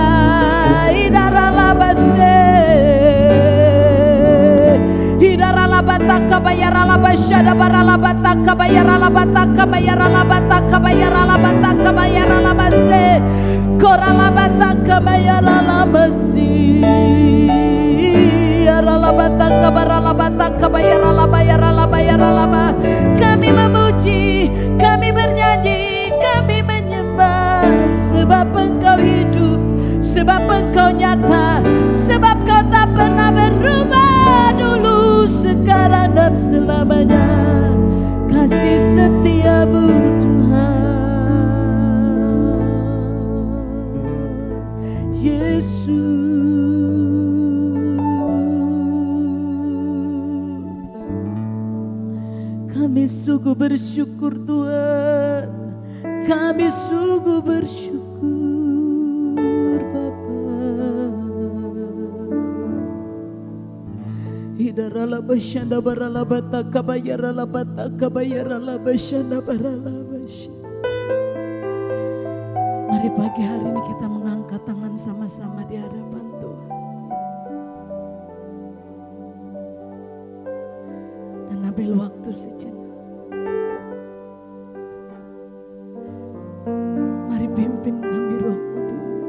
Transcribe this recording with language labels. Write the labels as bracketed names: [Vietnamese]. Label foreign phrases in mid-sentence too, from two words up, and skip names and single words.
[Indonesian] Idaralabase, idaralabata kabayara labashada baralabata kabayara labata kabayara labata kabayara labata kabayara labase, koralabata kabayara labasi, yaralabata kabaralabata kabayara labayara labayara laba. Kami memuji, kami bernyanyi, kami menyembah, sebab Engkau hidup, sebab Engkau nyata, sebab Kau tak pernah berubah, dulu, sekarang dan selamanya. Kasih setia-Mu Tuhan Yesus. Kami sungguh bersyukur Tuhan, kami sungguh bersyukur Bapa. Hidarala bashanda barala bata kabayara la bata kabayara la bashanda barala basha. Mari pagi hari ini kita mengangkat tangan sama-sama di hadapan Tuhan. Dan ambil waktu sejenak. Mari pimpin kami Roh Kudus.